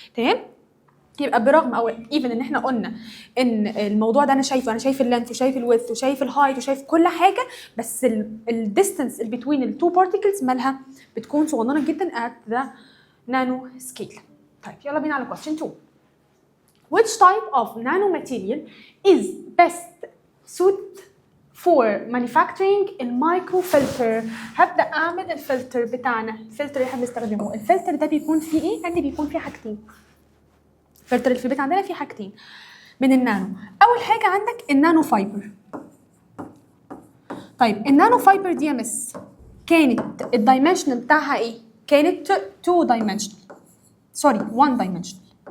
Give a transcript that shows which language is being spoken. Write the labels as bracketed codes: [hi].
[ar] تمام؟ يبقى برغم او ايفن ان احنا قلنا ان الموضوع ده انا شايف اللينث وشايف الويدث وشايف الهايت وشايف كل حاجه، بس الديستنس بين التو بارتيكلز مالها بتكون صغننه جدا [en] at the nano scale. [ar] طيب يلا بينا على question 2. [en] Which type of nanomaterial is best suited for manufacturing المايكروفلتر؟ [ar] هبدا اعمل الفلتر بتاعنا. الفلتر اللي احنا بنستخدمه، الفلتر ده بيكون فيه ايه؟ عندي بيكون فيه حاجتين. الفلتر اللي في البيت عندنا فيه حاجتين من النانو. اول حاجه عندك النانو فايبر. طيب النانو فايبر دي يا مس كانت الدايمنشنال بتاعها ايه؟ كانت 2 dimensional، سوري 1 dimensional.